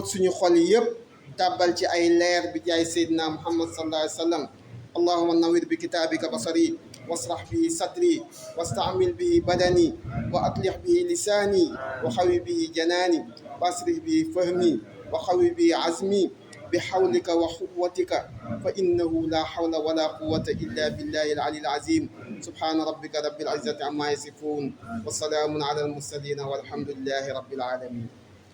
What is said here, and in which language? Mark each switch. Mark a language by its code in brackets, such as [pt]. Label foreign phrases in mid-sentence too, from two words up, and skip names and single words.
[wo] suñu xol yi yépp tàbbal ci ay leer bi jaay seydina muhammad [ar] صلى الله عليه وسلم اللهم نور بكتابك بصري واشرح به صدري واستعمل به بدني وأطلق به لساني وقو به جناني واشرح به فهمي وقو به عزمي بحولك وقوتك فإنه لا حول ولا قوة إلا بالله العلي العظيم سبحان ربك رب العزة عما يصفون والسلام على المرسلين والحمد لله رب العالمين